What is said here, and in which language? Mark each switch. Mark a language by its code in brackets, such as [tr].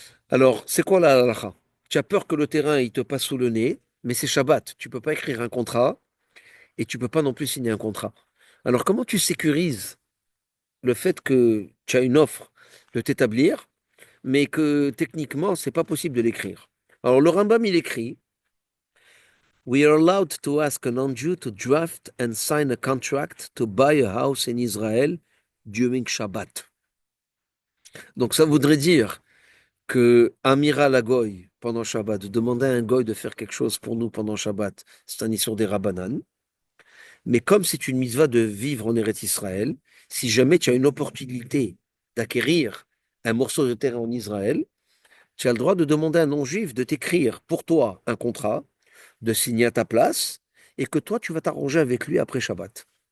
[fr] Alors, c'est quoi la halakha? Tu as peur que le terrain, il te passe sous le nez, mais c'est Shabbat. Tu peux pas écrire un contrat et tu peux pas non plus signer un contrat. Alors, comment tu sécurises le fait que tu as une offre de t'établir, mais que techniquement, c'est pas possible de l'écrire? Alors, le Rambam, il écrit, [en] We are allowed to ask a non-Jew to draft and sign a contract to buy a house in Israel during Shabbat. [fr] Donc, ça voudrait dire que Amira la Goy, pendant Shabbat, demander à un Goy de faire quelque chose pour nous pendant Shabbat, c'est un issur des Rabbanan. Mais comme c'est une mitzvah de vivre en Eretz Israël, si jamais tu as une opportunité d'acquérir un morceau de terrain en Israël, tu as le droit de demander à un non-juif de t'écrire pour toi un contrat, de signer à ta place, et que toi, tu vas t'arranger avec lui après Shabbat.